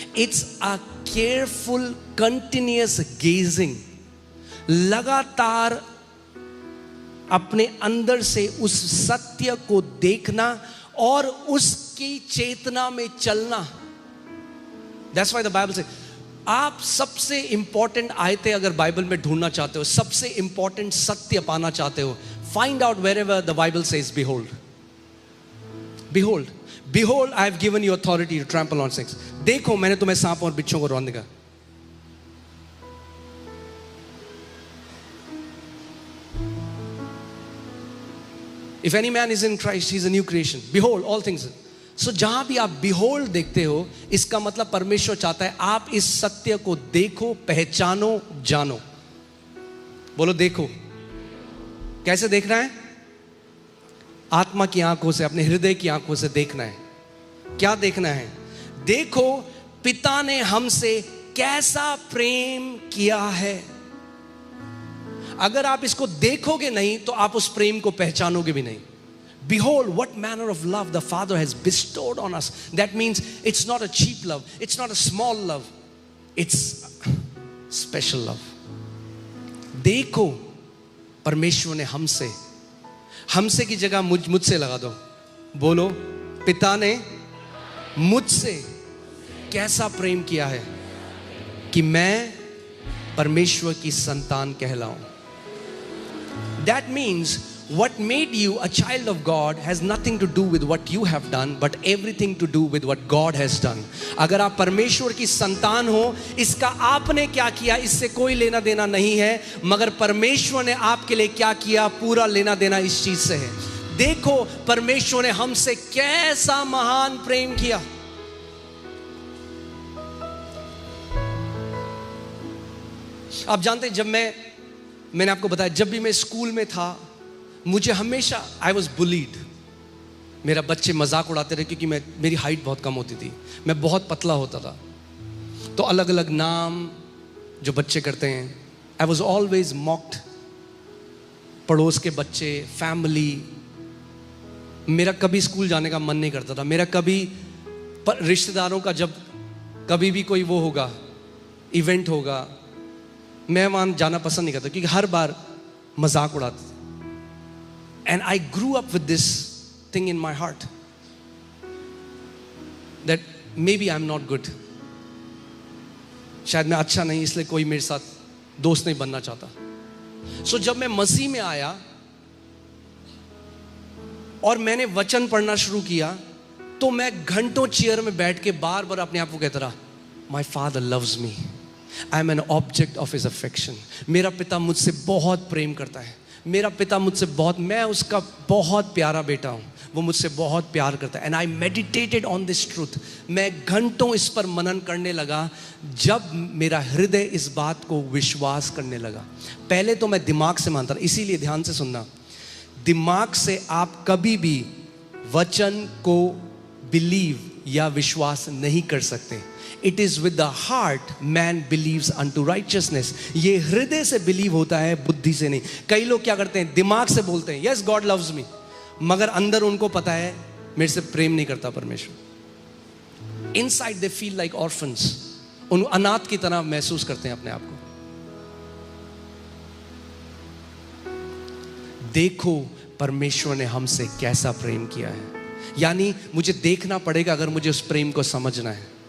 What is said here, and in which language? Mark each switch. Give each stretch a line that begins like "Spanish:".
English: It's a careful, continuous gazing,
Hindi: लगातार अपने अंदर से उस सत्य को देखना और उसकी चेतना में चलना।
English: That's why the Bible says,
Hindi: आप सबसे इंपॉर्टेंट आयतें अगर बाइबल में ढूंढना चाहते हो, सबसे इंपॉर्टेंट सत्य पाना चाहते हो,
English: find out wherever the Bible says behold. Behold, behold, I have given you authority to trample on snakes.
Hindi: देखो, मैंने तुम्हें सांपों और बिच्छों को रौंदने का।
English: If any man is in Christ, he is a new creation. Behold, all things.
Hindi: So जहां भी आप behold देखते हो, इसका मतलब परमेश्वर चाहता है आप इस सत्य को देखो, पहचानो, जानो। बोलो देखो। कैसे देखना है? आत्मा की आंखों से, अपने हृदय की आंखों से देखना है। क्या देखना है? देखो पिता ने हमसे कैसा प्रेम किया है। अगर आप इसको देखोगे नहीं तो आप उस प्रेम को पहचानोगे भी नहीं।
English: Behold what manner of love the Father has bestowed on us. That means it's not a cheap love, it's not a small love, it's special love.
Hindi: देखो परमेश्वर ने हमसे, हमसे की जगह मुझसे लगा दो। बोलो, पिता ने मुझसे कैसा प्रेम किया है कि मैं परमेश्वर की संतान कहलाऊं।
English: That means What made you a child of God has nothing to do with what you have done, but everything to do with what God has done.
Hindi: अगर आप परमेश्वर की संतान हो, इसका आपने क्या किया इससे कोई लेना देना नहीं है, मगर परमेश्वर ने आपके लिए क्या किया पूरा लेना देना इस चीज से है। देखो परमेश्वर ने हमसे कैसा महान प्रेम किया। आप जानते हैं, जब मैंने आपको बताया, जब भी मैं स्कूल में था, मुझे हमेशा
English: I was bullied.
Hindi: मेरा बच्चे मजाक उड़ाते रहे क्योंकि मेरी हाइट बहुत कम होती थी, मैं बहुत पतला होता था। तो अलग अलग नाम जो बच्चे करते हैं,
English: I was always mocked.
Hindi: पड़ोस के बच्चे, फैमिली, मेरा कभी स्कूल जाने का मन नहीं करता था। मेरा कभी रिश्तेदारों का जब कभी भी कोई वो होगा, इवेंट होगा, मैं वहाँ जाना पसंद नहीं करता क्योंकि हर बार मजाक उड़ाते थे।
English: And I grew up with this thing in my heart that maybe I'm not good.
Hindi: शायद मैं अच्छा नहीं, इसलिए कोई मेरे साथ दोस्त नहीं बनना चाहता। So जब मैं मसीह में आया और मैंने वचन पढ़ना शुरू किया, तो मैं घंटों चेयर में बैठ के बार बार अपने आप को कहता रहा,
English: My father loves me. I am an object of his affection.
Hindi: मेरा पिता मुझसे बहुत प्रेम करता है। मेरा पिता मुझसे बहुत, मैं उसका बहुत प्यारा बेटा हूँ, वो मुझसे बहुत प्यार करता है।
English: And I meditated on this truth.
Hindi: मैं घंटों इस पर मनन करने लगा जब मेरा हृदय इस बात को विश्वास करने लगा। पहले तो मैं दिमाग से मानता था, इसीलिए ध्यान से सुनना, दिमाग से आप कभी भी वचन को बिलीव या विश्वास नहीं कर सकते।
English: It is with the heart man believes unto righteousness.
Hindi: ये हृदय से बिलीव होता है, बुद्धि से नहीं। कई लोग क्या करते हैं, दिमाग से बोलते हैं
English: yes God loves me,
Hindi: मगर अंदर उनको पता है मेरे से प्रेम नहीं करता परमेश्वर।
English: Inside they feel like orphans.
Hindi: उन अनाथ की तरह महसूस करते हैं अपने आप को। देखो परमेश्वर ने हमसे कैसा प्रेम किया है। यानी मुझे देखना पड़ेगा अगर मुझे उस प्रेम को समझना है।